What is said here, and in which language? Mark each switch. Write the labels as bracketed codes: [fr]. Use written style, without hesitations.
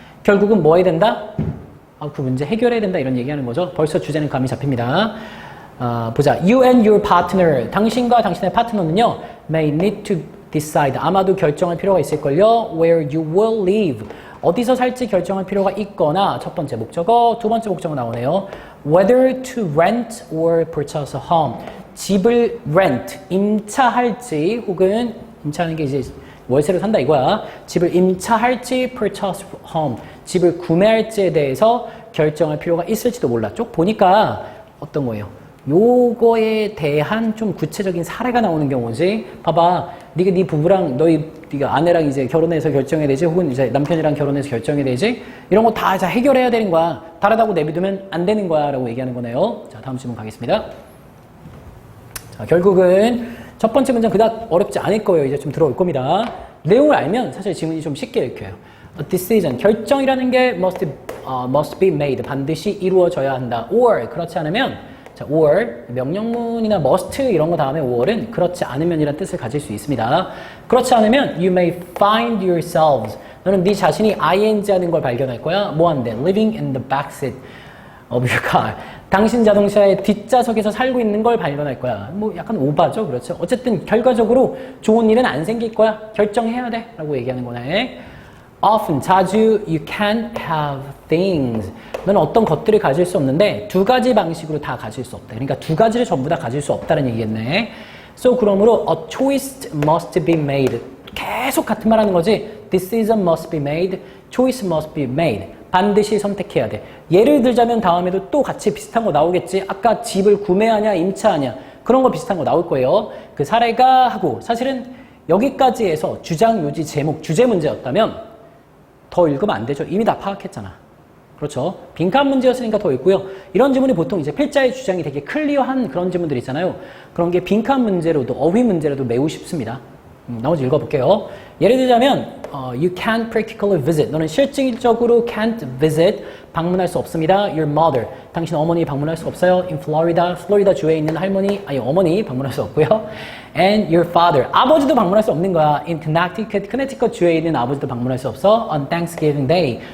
[ko] 결국은 뭐 해야 된다? 그 문제 해결해야 된다 이런 얘기하는 거죠. 벌써 주제는 감이 잡힙니다. 보자. [en] You and your partner. [ko] 당신과 당신의 파트너는요. [en] may need to decide. [ko] 아마도 결정할 필요가 있을걸요. [en] where you will live. [ko] 어디서 살지 결정할 필요가 있거나 첫 번째 목적어, 두 번째 목적어 나오네요. [en] whether to rent or purchase a home. [ko] 집을 rent, 임차할지 혹은 임차하는 게 이제 월세로 산다 이거야. 집을 임차할지 [en] purchase home. [ko] 집을 구매할지에 대해서 결정할 필요가 있을지도 몰라. 쭉 보니까 어떤 거예요? 요거에 대한 좀 구체적인 사례가 나오는 경우지. 봐봐, 네가 네 부부랑 네가 아내랑 이제 결혼해서 결정해야 되지, 혹은 이제 남편이랑 결혼해서 결정해야 되지. 이런 거 다 해결해야 되는 거야. 다르다고 내비두면 안 되는 거야라고 얘기하는 거네요. 자, 다음 질문 가겠습니다. 자, 결국은 첫 번째 문장 그닥 어렵지 않을 거예요. 이제 좀 들어올 겁니다. 내용을 알면 사실 지문이 좀 쉽게 읽혀요. [en] A decision, [ko] 결정이라는 게 [en] must be made, [ko] 반드시 이루어져야 한다. Or, 그렇지 않으면, 자, or, 명령문이나 must 이런 거 다음에 or은 그렇지 않으면이라는 뜻을 가질 수 있습니다. 그렇지 않으면 [en] you may find yourselves, [ko] 너는 네 자신이 ing 하는 걸 발견할 거야. 뭐 한대? [en] Living in the backseat of your car. [ko] 당신 자동차의 뒷좌석에서 살고 있는 걸 발견할 거야. 뭐 약간 오바죠, 그렇죠? 어쨌든 결과적으로 좋은 일은 안 생길 거야. 결정해야 돼 라고 얘기하는 거네. [en] Often, [ko] 자주 [en] you can't have things. [ko] 너는 어떤 것들을 가질 수 없는데 두 가지 방식으로 다 가질 수 없다. 그러니까 두 가지를 전부 다 가질 수 없다는 얘기겠네. [en] So, [ko] 그러므로 [en] a choice must be made. [ko] 계속 같은 말 하는 거지. [en] Decision must be made. Choice must be made. [ko] 반드시 선택해야 돼. 예를 들자면 다음에도 또 같이 비슷한 거 나오겠지. 아까 집을 구매하냐 임차하냐 그런 거 비슷한 거 나올 거예요. 그 사례가 하고 사실은 여기까지 해서 주장, 요지, 제목, 주제 문제였다면 더 읽으면 안 되죠. 이미 다 파악했잖아. 그렇죠. 빈칸 문제였으니까 더 읽고요. 이런 지문이 보통 이제 필자의 주장이 되게 클리어한 그런 지문들 있잖아요. 그런 게 빈칸 문제로도 어휘 문제로도 매우 쉽습니다. 나머지 읽어볼게요. 예를 들자면 [en] you can't practically visit. [ko] 너는 실질적으로 can't visit. 방문할 수 없습니다. [en] Your mother. [ko] 당신 어머니 방문할 수 없어요. [en] In Florida. [ko] 플로리다 주에 있는 어머니 방문할 수 없고요. [en] And your father. [ko] 아버지도 방문할 수 없는 거야. [en] In Connecticut [ko] 주에 있는 아버지도 방문할 수 없어. [en] On Thanksgiving Day.